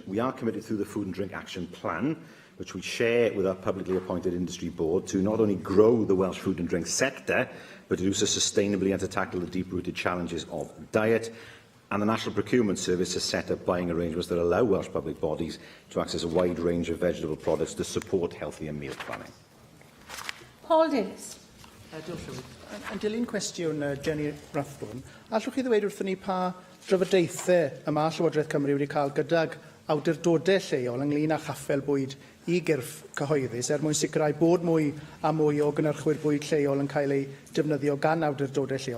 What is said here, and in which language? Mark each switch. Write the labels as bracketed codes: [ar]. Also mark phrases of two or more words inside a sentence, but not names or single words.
[en] We are committed through the Food and Drink Action Plan, which we share with our publicly appointed industry board, to not only grow the Welsh food and drink sector, but to do so sustainably and to tackle the deep-rooted challenges of diet. And the National Procurement Service has set up buying arrangements that allow Welsh public bodies to access a wide range of vegetable products to support healthier meal planning. Paul Davies. [cy] Diolch. Yn dilyn cwestiwn Jenny Rathbone, allwch chi ddweud wrthyn ni pa drafodaethau y mae Llywodraeth Cymru wedi cael gydag awdurdodau lleol ynglŷn â chaffel bwyd I gyrff cyhoeddus mwyn sicrhau bod mwy a mwy o gynnyrchwyr bwyd lleol yn cael ei defnyddio gan awdurdodau lleol.